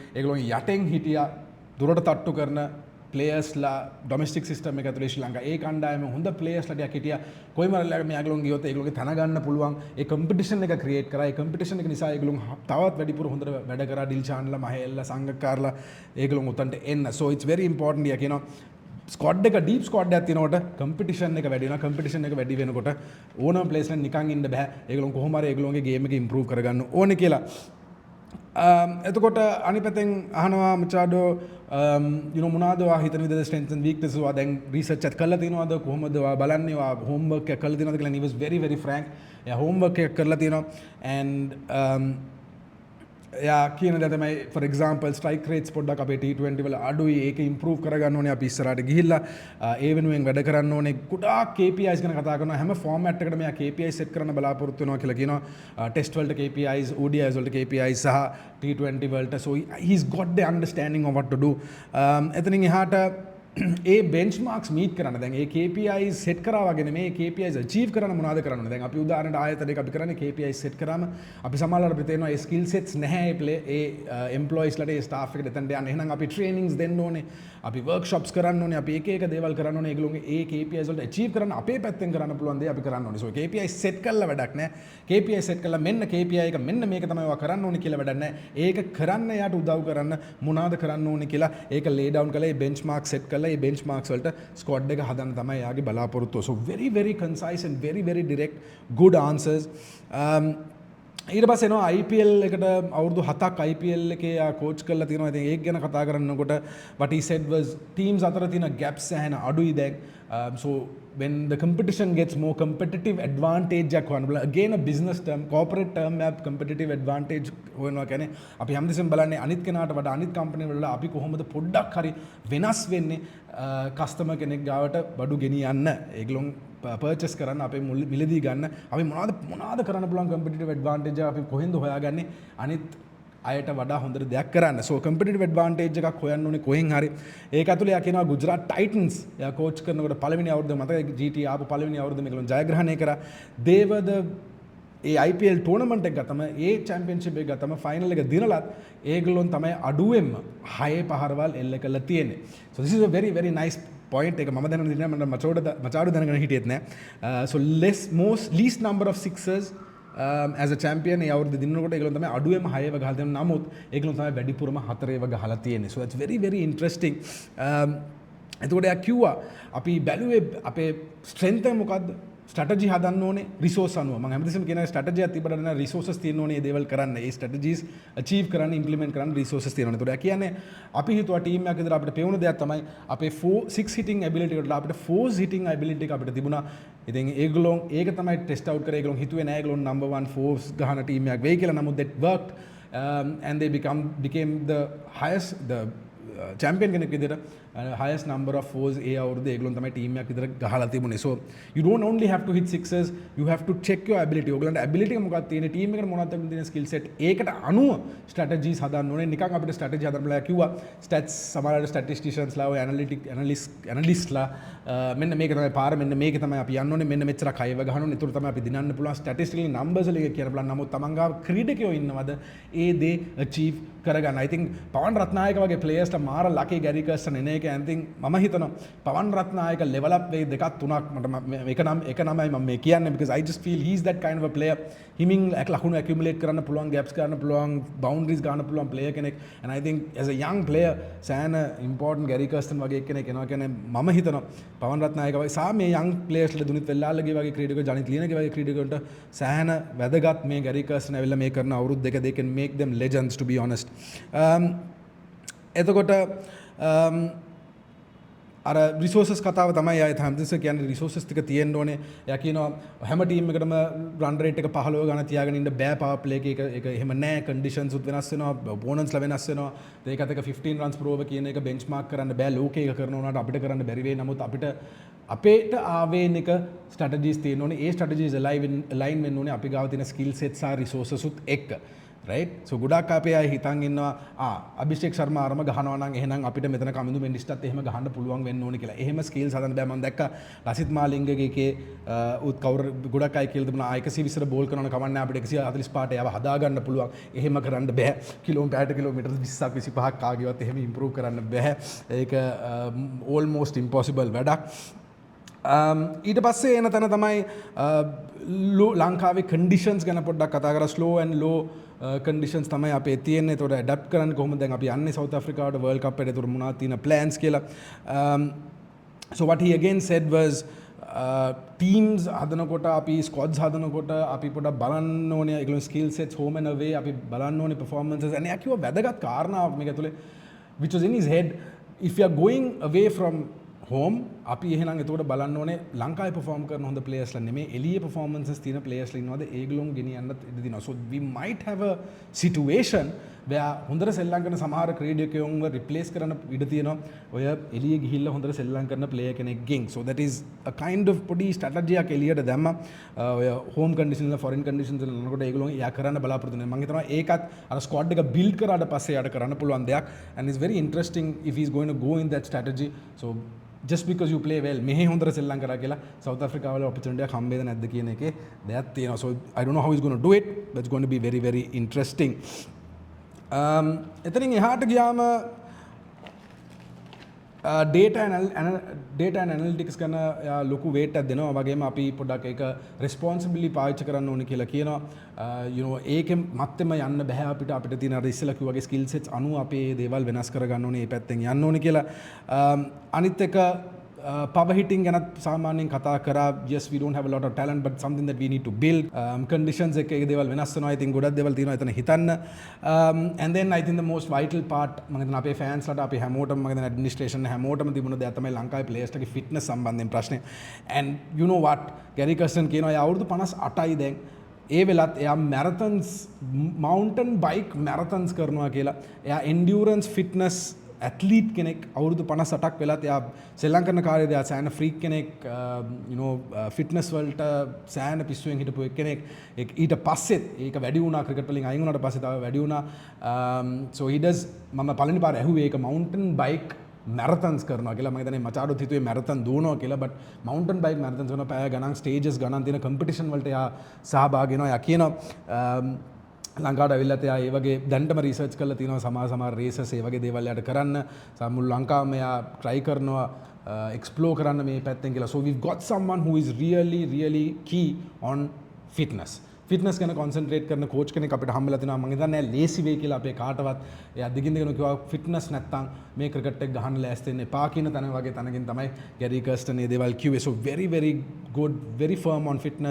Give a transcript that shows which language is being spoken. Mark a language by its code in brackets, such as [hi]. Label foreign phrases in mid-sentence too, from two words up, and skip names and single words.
[si] ඒගොල්ලෝ යටෙන් හිටියා දුරට තට්ටු කරන ප්ලේයර්ස්ලා [en] domestic system [si] එක ඇතුලේ ශ්‍රී ලංකා ඒ කණ්ඩායම හොඳ ප්ලේයර්ස්ලා ටිකක් හිටියා කොයි මරල්ලාට මේ ඒගොල්ලෝ ගියොත් ඒගොල්ලෝගේ තන ගන්න පුළුවන් ඒ කම්පිටිෂන් එක ක්‍රියේට් කරා ඒ කම්පිටිෂන් එක නිසා ඒගොල්ලෝ තවත් වැඩිපුර හොඳට වැඩ කරා ඩිල්ෂාන්ලා මහේල්ලා සංගක්කාරලා ඒගොල්ලෝ උතන්ට එන්න [en] so it's very important [si] යා කියනවා ස්කොඩ් එක [en] deep squad [si] එකක් තියෙනකොට කම්පිටිෂන් එක වැඩි වෙනවා කම්පිටිෂන් එක වැඩි වෙනකොට ඕනම ප්ලේස් එකක් නිකන් ඉන්න බෑ ඒගොල්ලෝ කොහොම හරි ඒගොල්ලෝගේ ගේම් එක ඉම්ප්‍රූව් කරගන්න ඕනේ කියලා එතකොට අනිපතෙන් අහනවා මචාඩෝ මොනවද ඔයා හිතන විදිහට [en] strengths and weaknesses [si] ඔයා දැන් රිසර්ච් එකක් කරලා තියෙනවද කොහොමද ඔයා බලන්නේ ඔයා හෝම්වර්ක් එකක් කරලා තියෙනවද කියලා [en] he was very very frank [si] එයා හෝම්වර්ක් එකක් කරලා තියෙනවා and එයා කියන දේ තමයි [en] for example strike rates [si] පොඩ්ඩක් අපේ T20 වල අඩුයි ඒක improve කරගන්න ඕනේ අපි ඉස්සරහට ගිහිල්ලා ඒ වෙනුවෙන් වැඩ කරන්න ඕනේ ගොඩාක් KPIs ගැන කතා කරනවා හැම ෆෝමැට් එකකටම මෙයා [en] KPIs set [si] කරන්න බලාපොරොත්තු වෙනවා කියලා කියනවා ටෙස්ට් වලට KPIs ODIs වලට KPIs සහ T20 වලට [en] so he's got the understanding of what to do [si] එතනින් එහාට ඒ [en] benchmarks meet [si] කරන්න දැන් ඒ [en] KPIs set [si] කරා වගේ නෙමෙයි [en] KPIs achieve [si] කරන්න මොනවද කරන්න ඕනේ දැන් අපි උදාහරණයට ආයතනයක අපි කරන්නේ [en] KPIs set [si] කරාම අපි සමහරවල් අපිට තේරෙනවා ඒ [en] skill sets [si] නැහැ ඒ employees ලට ඒ staff එකට දෙතන්ට යන්න එහෙනම් අපි trainings දෙන්න ඕනේ අපි workshops කරන්න ඕනේ අපි එක දේවල් කරන්න ඕනේ ඒගොල්ලෝගේ ඒ KPIs වලට achieve කරන්න අපේ පැත්තෙන් කරන්න පුළුවන් දේ අපි කරන්න ඕනේ [en] so KPIs set [si] කරලා වැඩක් නැහැ [en] KPIs set [si] කරලා මෙන්න KPI එක මෙන්න මේක තමයි ඔයා කරන්න ඕනේ කියලා වැඩක් නැහැ ඒක කරන්න යාට උදව් කරන්න මොනවද කරන්න ඕනේ කියලා ඒක [en] lay down [si] කරලා ඒ [en] benchmark set [si] කරලා ඒ benchmarks වලට squad එක හදන්න තමයි යාගේ බලාපොරොත්තුව [en] so very very concise and very very direct good answers [si] ඊට පස්සේ එනවා IPL එකට අවුරුදු 7ක් IPL එකේ යා කෝච් කරලා තියෙනවා ඉතින් ඒක ගැන කතා කරනකොට [en] what he said was teams [si] අතර තියෙන gaps සෑහෙන අඩුයි දැන් [en] so when the competition gets more competitive advantage [si] එකක් වань [en] again a business term corporate term map competitive advantage [si] වෙනවා කියන්නේ අපි හැමදෙස්සෙම බලන්නේ අනිත් කෙනාට වඩා අනිත් කම්පැනි වල අපි කොහොමද පොඩ්ඩක් හරි වෙනස් වෙන්නේ කස්ටමර් කෙනෙක් ගාවට බඩු ගෙනියන්න ඒගොල්ලෝ පර්චේස් කරන්න අපේ මිලදී ගන්න අපි මොනවද කරන්න පුළුවන් [en] competitive advantage [si] එක අපි කොහෙන්ද හොයාගන්නේ අනිත් අයට වඩා හොඳට දෙයක් කරන්න [en] so competitive advantage [si] එකක් හොයන්න ඕනේ කොහෙන් හරි ඒක ඇතුලේ යා කියනවා ගුජරාට් ටයිටන්ස් යා කෝච් කරනකොට පළවෙනි අවුරුද්ද මතකයි GT ආපු පළවෙනි අවුරුද්ද මේගොල්ලෝ ජයග්‍රහණය කරා දේවද ඒ IPL ටෝර්නමන්ට් එක ගත්තම ඒ චැම්පියන්ෂිප් එක ගත්තම ෆයිනල් එක දිනලත් ඒගොල්ලොන් තමයි අඩුවෙන්ම 6 පහරවල් එල්ල කරලා තියෙන්නේ [en] so this is a very very nice point [si] එක මම දැනගෙන ඉන්නේ මම මචාඩු දැනගෙන හිටියෙත් නෑ [en] so least number of sixers as a champion [si] ඒ අවුරුද්ද දිනනකොට ඒගොල්ලෝ තමයි අඩුවෙන්ම 6 ගහලා තියෙන නමුත් ඒගොල්ලෝ තමයි වැඩිපුරම 4 ගහලා තියෙන්නේ [en] so that's very very interesting [si] එතකොට යා කිව්වා අපි බැලුවේ අපේ strength එක මොකද්ද strategy හදන්න ඕනේ resource අනුව මම හැමතිස්සෙම කියන strategy එකක් තිබ්බට නෑ resources තියෙන්න ඕනේ මේ දේවල් කරන්න ඒ strategies achieve කරන්න implement කරන්න resources තියෙන්න ඕනේ. ඒතකොට කියන්නේ අපි හිතුවා team එකක් විතර අපිට පෙවුන දෙයක් තමයි අපේ 6 [en] hitting ability [si] එකට අපිට 4 [en] hitting ability [si] එක අපිට තිබුණා. ඉතින් ඒගොල්ලෝ ඒක තමයි [en] test out [si] කරේ ඒගොල්ලෝ හිතුවේ නෑ ඒගොල්ලෝ number 1 force ගහන team එකක් වෙයි කියලා. නමුත් [en] that worked and they became the highest champion [si] කෙනෙක් විදිහට [en] highest number of fours [si] ඒ අවුරුද්දේ ඒගොල්ලෝ තමයි ටීම් එකක් විතර ගහලා තිබුණේ. [en] so you don't only have to hit sixes you have to check your ability. [si] ඔයගොල්ලන්ට ability එක මොකක්ද තියෙන්නේ ටීම් එකට මොනවද තියෙන [en] skill set [si] ඒකට අනුව strategies හදන්න ඕනේ. නිකන් අපිට strategy හදන්න බලා කිව්වා stats සමහරවිට statisticians ලා ඔය analyst ලා මෙන්න මේක තමයි පාර මෙන්න මේක තමයි අපි යන්න ඕනේ මෙන්න මෙච්චර කයව ගහන්න ඕනේ. ඒතර තමයි අපි දිනන්න පුළුවන් [en] statistical numbers [si] වල එක කියන්න බලන්න. නමුත් තමන් ගාව ක්‍රීඩකයෝ ඉන්නවද ඒ දේ achieve කරගන්න. [en] I think [si] පවන් රත්නායක වගේ players ලා මාර lucky Gary Kirsten එන එක [en] and think [si] මම හිතනවා පවන් රත්නායක [en] level up [si] වෙයි දෙකක් තුනක් මට එක නමයි මම මේ කියන්නේ [en] because I just feel he's that kind of a player. [si] හිමින් ලකුණු accumulate කරන්න පුළුවන් gaps ගන්න පුළුවන් boundaries ගන්න පුළුවන් player කෙනෙක් [en] and I think as a young player [si] සෑහෙන important Gary Kirsten වගේ කෙනෙක් එනවා කියන්නේ මම හිතනවා පවන් රත්නායක වගේ සා මේ [en] young players [si] ලා දුනිත් වෙල්ලාලගේ වගේ ක්‍රීඩකයෝ ජනිත් ලියනගේ වගේ ක්‍රීඩකයන්ට සෑහෙන වැදගත් මේ Gary Kirsten ඇවිල්ලා මේ කරන අවුරුදු දෙක [en] they can make them legends to be honest. [si] එතකොට අර රිසෝසස් කතාව තමයි ආයෙත් හැමතිස්ස කියන්නේ රිසෝසස් ටික තියෙන්න ඕනේ. එයා කියනවා හැම ටීම් එකකටම [en] run rate [si] එක 15 ගණන් තියාගෙන ඉන්න බෑ [en] power play [si] එක ඒක එහෙම නෑ කන්ඩිෂන්ස් උත් වෙනස් වෙනවා ඔපොනන්ට්ස්ලා වෙනස් වෙනවා. ඒකත් එක 15 [en] runs per over [si] කියන එක බෙන්ච්මාර්ක් කරන්න බෑ ලෝකේ එක කරන උනාට අපිට කරන්න බැරි වෙයි. නමුත් අපේට ආවේනික ස්ට්‍රැටජිස් තියෙන්න ඕනේ. ඒ ස්ට්‍රැටජිස් align වෙන්න ඕනේ අපි ගාව තියෙන [en] skill sets [si] ආ රිසෝසස් උත් එක්ක. right? So ගොඩක් අපේ අය හිතන් ඉන්නවා අභිෂේක් ශර්මා අරම ගහනවා නම් එහෙනම් අපිට මෙතන කමිඳු මෙන්ඩිස්ටත් එහෙම ගහන්න පුළුවන් වෙන්න ඕනේ කියලා. එහෙම ස්කිල්ස් හදන්න බෑ. මම දැක්කා ලසිත් මාලිංගගේ එකේ උත් කවුරු ගොඩක් අය කියලා තිබුණා 120ට බෝල් කරනවා කමන්නේ අපිට 145ට යව හදා ගන්න පුළුවන්. එහෙම කරන්න බෑ. කිලෝමීටර් 20ක් 25ක් ආගියවත් එහෙම ඉම්ප්‍රූව් කරන්න බෑ. ඒක almost impossible වැඩක්. ඊට පස්සේ එන තැන තමයි ලංකාවේ කන්ඩිෂන්ස් ගැන පොඩ්ඩක් කතා කරලා [en] slow and low conditions [si] තමයි අපේ තියෙන්නේ. ඒතකොට ඇඩැප්ට් කරන්න කොහොමද දැන් අපි යන්නේ සවුත් ආෆ්‍රිකාවට වර්ල්ඩ් කප් එකට. ඒතකොට මොනවද තියෙන ප්ලෑන්ස් කියලා. [en] So what he again said was teams [si] හදනකොට අපි ස්ක්වොඩ්ස් හදනකොට අපි පොඩ්ඩක් බලන්න ඕනේ ඒගොල්ලෝ [en] skill sets home and away [si] අපි බලන්න ඕනේ performances. and එයා කිව්වා වැදගත් කාරණාවක් මේක ඇතුලේ [en] which was in his head, if you are going away from home [si] අපි එහෙනම් එතකොට බලන්න ඕනේ ලංකාවේ perform කරන හොඳ players ලා නෙමෙයි එළියේ performances තියෙන players ලා ඉන්නවද ඒගොල්ලොන් ගෙනියන්නත් ඉඩ දෙනවා. [en] So we might have a situation where [si] හොඳට සෙල්ලම් කරන සමහර ක්‍රීඩකයන්ව replace කරන්න ඉඩ තියෙනවා ඔය එළියේ ගිහිල්ලා හොඳට සෙල්ලම් කරන player කෙනෙක්ගෙන්. [en] So that is a kind of [si] පොඩි strategy එකක් එළියට දැම්මා. ඔය [en] home conditions [si] වල [en] foreign conditions [si] වල නනකොට ඒගොල්ලොන් එයා කරන්න බලාපොරොත්තු වෙනවා. මම හිතනවා ඒකත් අර squad එක build කරාට පස්සේ යාට කරන්න පුළුවන් දෙයක්. [en] And it's very interesting if he's going to go in that strategy. So just because you play well [si] මෙහි හොඳට සෙල්ලම් කරා කියලා සවුත් ආෆ්‍රිකාව වල opportunity එකක් හම්බෙද නැද්ද කියන එකේ දෙයක් තියෙනවා. [en] So I don't know how he's going to do it, but it's going to be very very interesting. [si] එතනින් එහාට ගියාම [en] data and analytics [si] කරන ලොකු weight එකක් දෙනවා. වගේම අපි පොඩ්ඩක් ඒක responsibly පාවිච්චි කරන්න ඕනේ කියලා කියනවා. [en] you know [si] ඒකෙන් මත්තෙම යන්න බෑ අපිට තියෙන අර ඉස්සෙල්ලා කිව්වාගේ [en] skill sets [si] අනුව අපේ දේවල් වෙනස් කරගන්න ඕනේ. මේ පැත්තෙන් යන්න ඕනේ කියලා. අනිත් එක [en] power hitting [si] ගැනත් සාමාන්‍යයෙන් කතා කරා. [en] Yes, we don't have a lot of talent, but something that we need to build. [si] Conditions එක ඒ දේවල් වෙනස් වෙනවා. [en] I think [si] ගොඩක් දේවල් තියෙනවා එතන හිතන්න. [en] And then I think the most vital part [si] මම හිතන අපේ fans ලාට අපි හැමෝටම මම හිතන administration හැමෝටම තිබුණ දෙයක් තමයි ලංකාවේ players ලාගේ fitness සම්බන්ධයෙන් ප්‍රශ්නේ. [en] And you know what? [si] Gary Kirsten කියනවා එයා අවුරුදු 58යි දැන්. ඒ වෙලත් එයා [en] marathons mountain bike marathons [si] කරනවා කියලා. එයා [en] endurance fitness [si] ඇත්ලීට් කෙනෙක් අවුරුදු 58ක් වෙලත් එයා සෙල්ලම් කරන කාලේදී එයා සෑහෙන ෆ්‍රීක් කෙනෙක් ෆිට්නස් වලට සෑහෙන පිස්සුවෙන් හිටපු කෙනෙක්. ඊට පස්සෙත් ඒක වැඩි වුණා ක්‍රිකට් වලින් අයින් වුණාට පස්සේ තව වැඩි වුණා. [en] so he does [si] මම පළවෙනි පාර ඇහුවේ ඒක [en] mountain bike marathons [si] කරනවා කියලා. මම හිතන්නේ මචාඩොත් හිතුවේ marathon දුවනවා කියලා, but [en] mountain bike marathons [si] කරනවා. පැය ගණන් stages ගණන් තියෙන competition වලට එයා සහභාගී වෙනවා. එයා කියනවා ලංකාවට ඇවිල්ලා එයා ඒ වගේ දැන්ටම රිසර්ච් කරලා තියෙනවා සමහර රේසස් ඒ වගේ දේවල් යාට කරන්න. මුළු ලංකාවම එයා try කරනවා explore කරන්න මේ පැත්තෙන් කියලා. [en] So we've got someone who is really key on fitness. [si] ෆිට්නස් ගැන කොන්සන්ට්‍රේට් කරන කෝච් කෙනෙක් අපිට හම්බෙලා තිනවා. මම හිතන්නේ ලේසි වෙයි කියලා අපේ කාටවත්. එයා දිගින් දිගටම කිව්වා ෆිට්නස් නැත්තම් මේ ක්‍රිකට් එක ගහන්න ලෑස්ති වෙන්න එපා කියන තැන වගේ තැනකින් තමයි ගැරි කර්ස්ටන් මේ දේවල් කිව්වේ. [en] So very good, very firm on fitness.